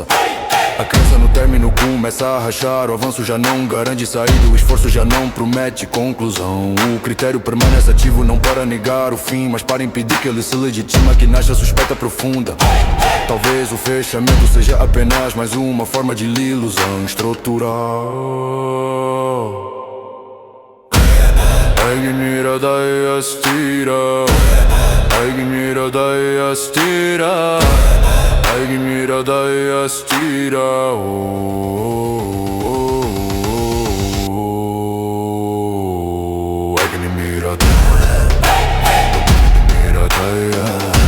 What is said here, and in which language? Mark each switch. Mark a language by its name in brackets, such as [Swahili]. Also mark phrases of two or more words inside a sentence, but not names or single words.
[Portuguese] A crença no término começa a rachar. O avanço já não garante saída, o esforço já não promete conclusão. O critério permanece ativo, não para negar o fim, mas para impedir que ele se legitima, que nasce a suspeita profunda. Talvez o fechamento seja apenas mais uma forma de ilusão estrutural. Egnira da estira, egnira da estira, egnira da estira. Egnira da, egnira da.